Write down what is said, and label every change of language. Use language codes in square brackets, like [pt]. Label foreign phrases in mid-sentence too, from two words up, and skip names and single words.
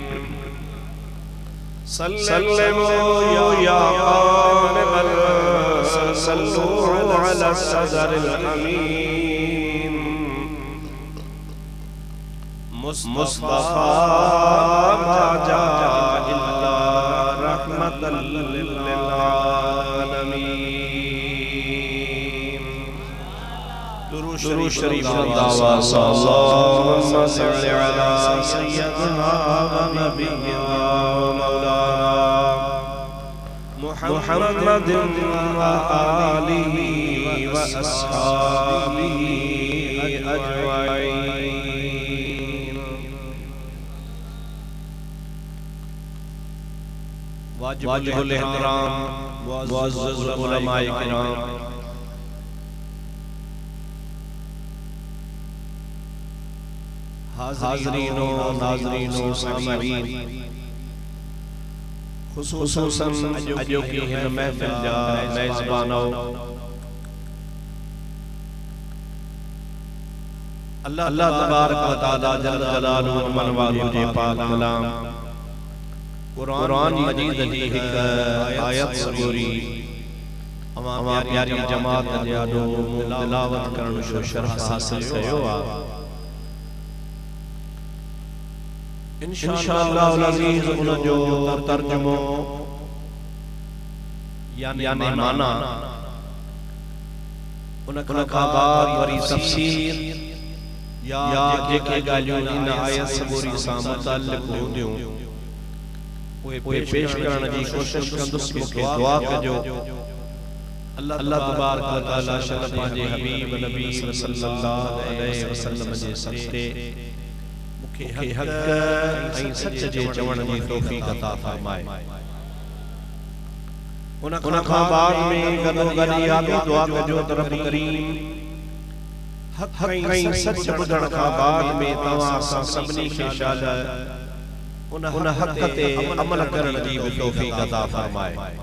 [ar] سلموا يا كامل صلوا على صدر الأمين مصطفى ما جاء إلا رحمة للعالمين. [sd] दुरूद शरीफ दावा [ar] صلى الله على سيدنا و نبينا مولانا محمد و آله و أصحابه أجمعين. [sd] वाजिबुल इहतराम मुअज़्ज़ज़ उलमाए किराम, हाज़रीनो नाज़रीनो सामीईन, खुसूसन अजो की हिन महफिल जा मेज़बानो, [ar] الله تبارك و تعالى جل جلاله [sd] मन वालू जे पाक कलाम कुरान मजीद जी हिक आयत सबूरी अमा प्यारी जमात जे आडो तिलावत करण जो शरफ हासिल कयो आ। इंशाअल्लाह अज़ीज़ उन जो तर्जुमो यानी माना उन खां बाद वरी तफसीर या जेके ॻाल्हियूं इन आयत सबूरी सां मुतालिक़ हूंदियूं उहे पेश करण जी कोशिश कंदुसि। मूंखे दुआ कजो [ar] الله تبارك و تعالى [sd] शल पंहिंजे हबीब नबी [ar] صلى الله عليه وسلم [sd] जे सदक़े मूंखे हक़ ऐं सच जे चवण जी तौफ़ीक़ अता फ़रमाए। उन खां बाद में गॾो गॾु इहा बि दुआ कजो त रब करीम हक़ ऐं सच ॿुधण खां बाद में तव्हां असां सभिनी खे शायद उन हक़ ते अमल करण जी भी तौफ़ीक़ अता फ़रमाए।